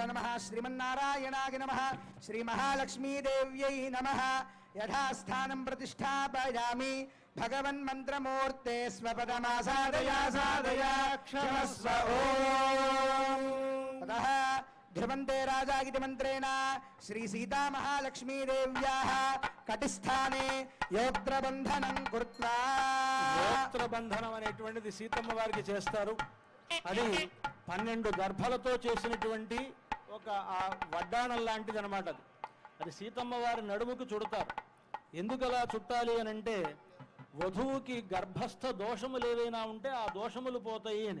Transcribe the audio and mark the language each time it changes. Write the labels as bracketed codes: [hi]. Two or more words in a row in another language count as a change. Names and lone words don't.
[sa] नमः श्रीमन्नारायणाय नमः श्रीमहालक्ष्मीदेव्यै नमः यथास्थानं प्रतिष्ठापयामि भगवन्मन्त्रमूर्ते स्वपदमासादया सादया क्षमस्व ओम् ततः ध्रुवन्ते राजा इति मन्त्रेण श्री सीता महालक्ष्मी देव्याः कटिस्थाने योक्त्रबन्धनं कृत्वा [te] యోత్రబంధనం అనేటువంటిది సీతమ్మ వారికి చేస్తారు. అది 12 గర్భలతో చేసినటువంటి ఒక ఆ వడ్డాణం లాంటిది అనమాట. అది సీతమ్మ వారి నడుముకు చుడతారు. ఎందుకు అలా చుట్టాలి అని అంటే వధువుకి గర్భస్థ దోషములు ఏవైనా ఉంటే ఆ దోషములు పోతాయి అని.